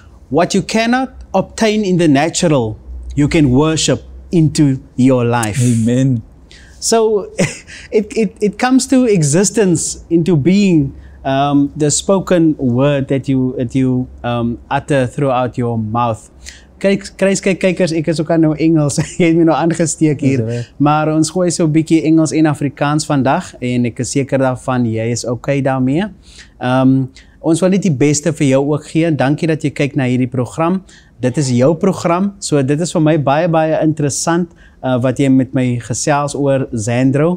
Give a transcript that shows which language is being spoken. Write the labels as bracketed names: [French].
[English] What you cannot obtain in the natural, you can worship into your life. Amen. So it comes to existence, into being, the spoken word that you utter throughout your mouth. [Afrikaans] Kykers, ek is ook aan nou Engels. Jy het my nou aangesteek hier. Maar ons gooi so 'n bietjie Engels en Afrikaans vandag, en ek is seker daarvan jy is okay daarmee. Ons wil net die beste vir jou ook gee. Dankie dat jy kyk na hierdie program. Dit is jou program, so dit is vir my baie interessant wat jy met my gesels oor, Zandro.